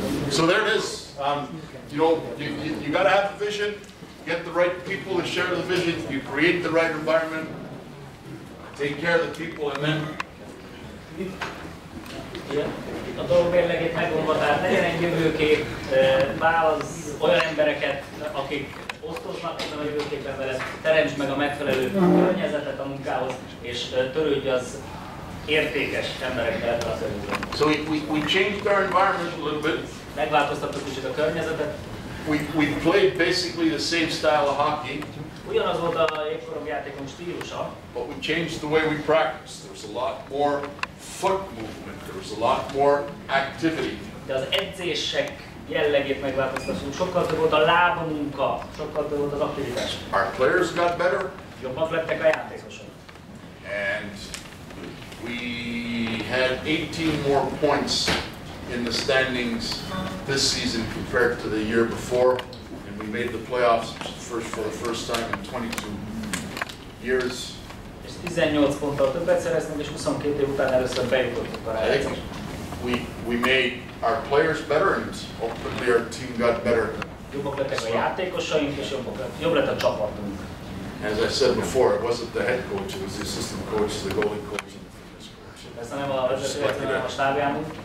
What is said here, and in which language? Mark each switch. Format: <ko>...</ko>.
<en>So there it is. You got to have a vision, get the right people to share the vision, you create the right environment, take care of the people, and then.</en> <hu>A dolog mérlegét megmondva, tehát legyen egy jövőkép, válasz olyan embereket, akik osztoznak ezen a jövőképen veled, teremts meg a megfelelő környezetet a munkához, és törődj az értékes emberekkel ebben a szervezetben.</hu> <en>So we changed our environment a little bit.</en> <hu>Megváltoztattuk kicsit a környezetet.</hu> <en>We played basically the same style of hockey.</en> <hu>Ugyanaz volt a jégkorongjátékunk stílusa.</hu> <en>But we changed the way we practiced. There was a lot more foot movement. There was a lot more activity.</en> <hu>De az edzések jellegét megváltoztattuk. Sokkal több volt a lábamunka, sokkal több volt az aktivitás.</hu> <en>Our players got better.</en> <hu>Jobbak lettek a játékosok.</hu> <en>And we had 18 more points in the standings this season compared to the year before, and we made the playoffs for the first time in 22 years.</en> <hu>És 18 ponttal többet szereztünk, és 22 év után először bejutottunk a rájátszásba.</hu> <en>We made our players better, and ultimately our team got better.</en> <hu>Jobbak lettek a játékosaink, és jobb lett a csapatunk.</hu> <en>As I said before, it wasn't the head coach, it was the assistant coach, the goalie coach, and the fitness coach.</en> <hu>Ez nem a vezető, hanem a stábjámunk.</hu>